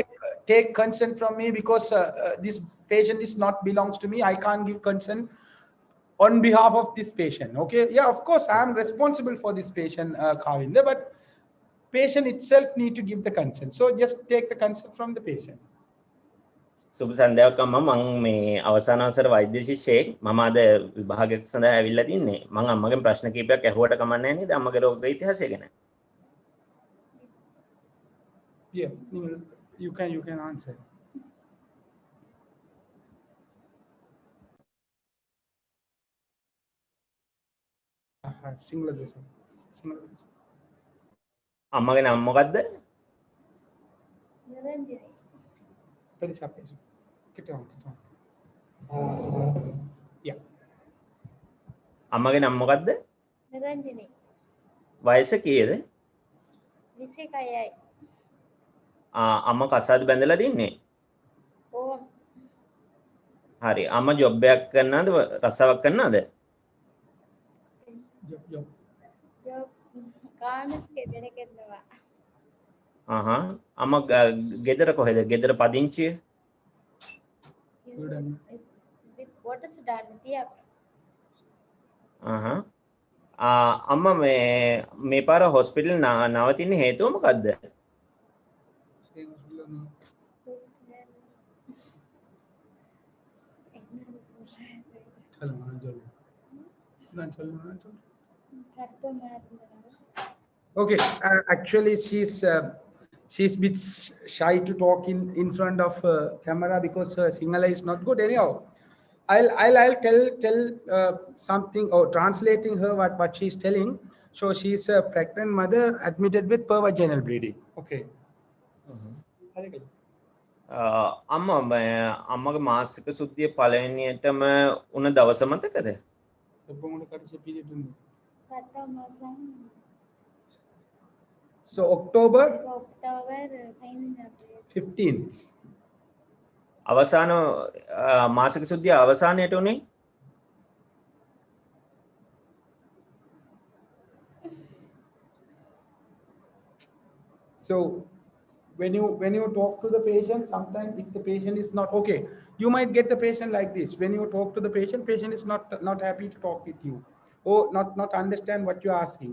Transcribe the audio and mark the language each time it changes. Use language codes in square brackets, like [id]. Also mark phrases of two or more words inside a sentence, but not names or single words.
[en] to take consent from me, because this patient is not belongs to me. I can't give consent on behalf of this patient. Okay. Yeah, of course I am responsible for this patient, Kavinder, but patient itself need to give the consent. So just take the consent from the patient. [si] සුබ සන්ධ්‍යාවක් අම්මා මම මේ අවසාන අවසර වෛද්‍ය ශිෂ්‍යයෙක් මම අද විභාගයක් සඳහා ඇවිල්ලා තින්නේ මම අම්මගෙන් ප්‍රශ්න කිහිපයක් ඇහුවට කමක් නැහැ නේද අම්මගේ රෝග ඉතිහාසය ගැන [en] Yeah, you can answer. Single [si] අම්මගේ නම මොකද්ද [en] Yeah. [si] අම්මගේ නම මොකද්ද නිරංජනී වයස කීයද 26යි. අම්මා කසාද බැඳලා තින්නේ ඕ හරි අම්මා ජොබ් එකක් කරනවද රස්සාවක් කරනවද [en] Job. [si] කාමස් කෙදෙන කරනවා. අම්මා ගෙදර කොහෙද ගෙදර පදිංචිය [en] What is done here? [si] අම්මා මේ පාර හොස්පිටල් නවතින්න හේතුව මොකද්ද [en] Okay, actually she's a bit shy to talk in front of camera, because her Sinhala is not good. Anyhow, I'll tell something, or translating her what she's telling. So she's a pregnant mother admitted with vaginal bleeding. Okay. [si] අම්මගේ මාසික සුද්ධිය පළවෙනියටම උන දවස මතකද Kata masang [en] So October October 15th. [si] අවසාන මාසික සුද්ධිය අවසානයට උනේ [en] So when you talk to the patient, sometimes if the patient is not okay, you might get the patient like this. When you talk to the patient is not happy to talk with you, or not understand what you're asking.